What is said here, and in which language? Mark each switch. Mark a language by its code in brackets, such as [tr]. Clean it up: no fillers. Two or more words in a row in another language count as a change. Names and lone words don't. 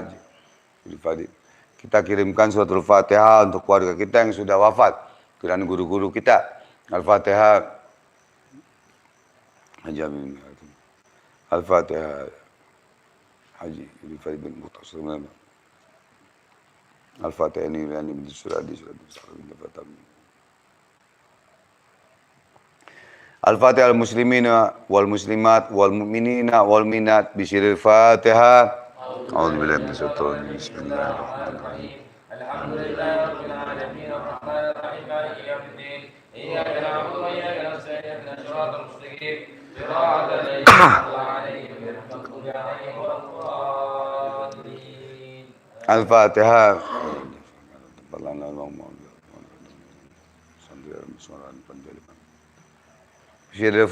[id] Kita kirimkan suratul Fatihah untuk keluarga kita yang sudah wafat dan guru-guru kita. Al-Fatihah Haji Amin. Al-Fatihah Haji Farid bin Mutasir. [ar] Al-Fatihah ini bin Suradi Al-Fatihah المسلمين والمسلمات والمؤمنين والمؤمنات بسر الفاتحة. أعوذ بالله من الشيطان الرجيم. بسم الله الرحمن الرحيم. الحمد لله رب العالمين الرحمن الرحيم مالك يوم الدين. إياك نعبد وإياك نستعين اهدنا الصراط المستقيم. صراط الذين أنعمت عليهم غير المغضوب عليهم ولا الضالين. Al-Fatihah. بسم الله الرحمن الرحيم.